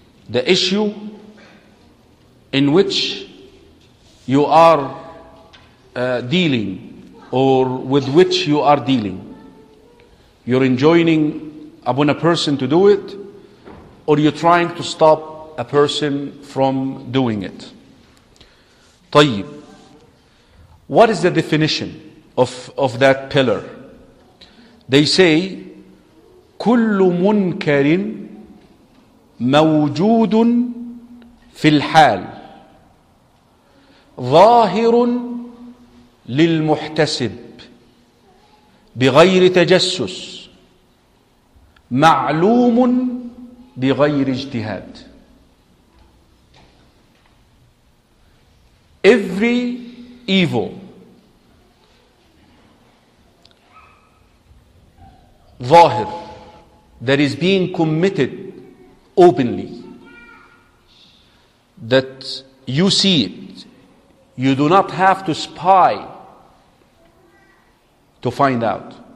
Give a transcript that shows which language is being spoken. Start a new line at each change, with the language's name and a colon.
English: The issue in which you are dealing, or with which you are dealing. You're enjoining upon a person to do it, or you're trying to stop a person from doing it. طيب, what is the definition of that pillar? They say
Arabic: كل منكر موجود في الحال ظاهر للمحتسب بغير تجسس معلوم بغير اجتهاد.
English: Every evil, ظاهر, that is being committed openly, that you see it, you do not have to spy to find out.